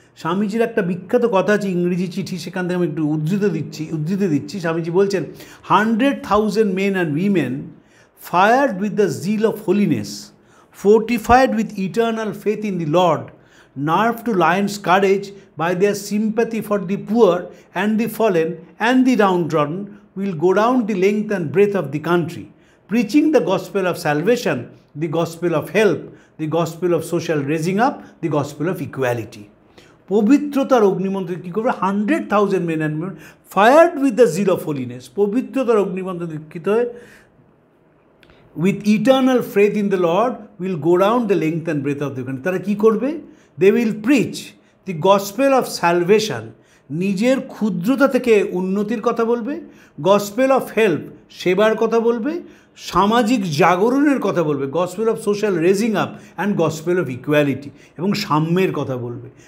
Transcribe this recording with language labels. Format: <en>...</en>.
<bn>স্বামীজির একটা বিখ্যাত কথা আছে, ইংরেজি চিঠি, সেখান থেকে আমি একটু উদ্ধৃতি দিচ্ছি। স্বামীজি বলছেন</bn> <en>100,000 men and women fired with the zeal of holiness, fortified with eternal faith in the Lord, nerved to lion's courage by their sympathy for the poor and the fallen and the downtrodden, will go down the length and breadth of the country, preaching the gospel of salvation, the gospel of help, the gospel of social raising up, the gospel of equality.</en> <bn>পবিত্রতার অগ্নিমন্ত্র কী করবে?</bn> <en>100,000 men and women fired with the zeal of holiness,</en> <bn>পবিত্রতার অগ্নিমন্ত্র দীক্ষিত হয়ে</bn> <en>with eternal faith in the Lord will go down the length and breadth of the country.</en> <bn>তারা কী করবে?</bn> <en>They will preach the gospel of salvation,</en> <bn>নিজের ক্ষুদ্রতা থেকে উন্নতির কথা বলবে,</bn> <en>gospel of help,</en> <bn>সেবার কথা বলবে, সামাজিক জাগরণের কথা বলবে,</bn> <en>gospel of social raising up and gospel of equality,</en> <bn>এবং সাম্যের কথা বলবে।</bn>